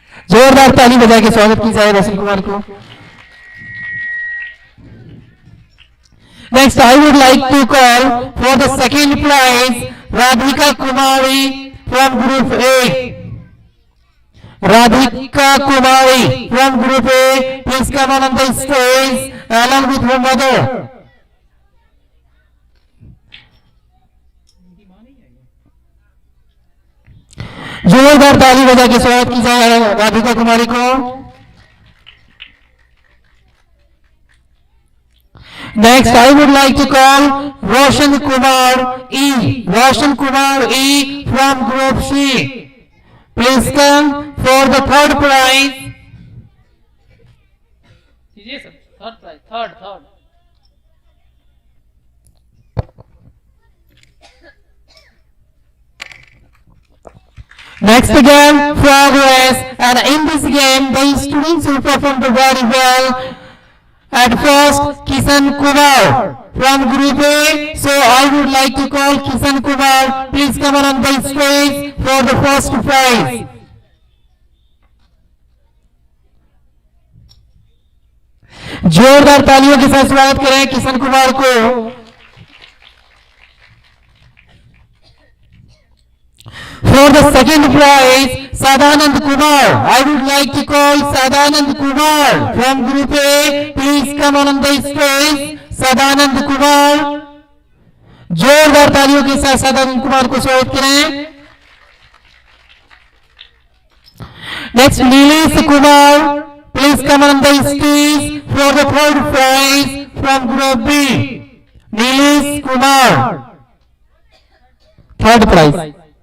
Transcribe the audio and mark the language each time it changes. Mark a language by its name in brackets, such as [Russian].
[Hindi] जोरदार ताली बजा के स्वागत की जाए रोशन कुमार को। [English] Next, I would like to call for the second prize Radhika Kumari from Group A. Radhika Kumari from Group A, please come on the stage along with her mother. [Hindi] जोरदार ताली बजा के स्वागत की जाए राधिका कुमारी को। [English] Next, I would like to call Roshan Kumar E. Roshan Kumar E from Group C. Please come for the third prize. [Hindi] दीजिए sir, third prize, third. [English] Next game, progress, and in this game, the students who performed very well. At first, Kisan Kumar from Group A. So I would like to call Kisan Kumar. Please come on the stage for the first prize. [Hindi] जोरदार तालियों के साथ स्वागत करें किशन कुमार को। [English] For the second prize, Sadanand Kumar. I would like to call Sadanand Kumar from Group A. Please come on the stage. Sadanand Kumar. [Hindi] जोरदार तालियों के साथ सदानंद कुमार को स्वागत करें। [English] Next, Nilesh Kumar. Please come on the stage for the third prize from Group B. Nilesh Kumar. Third prize.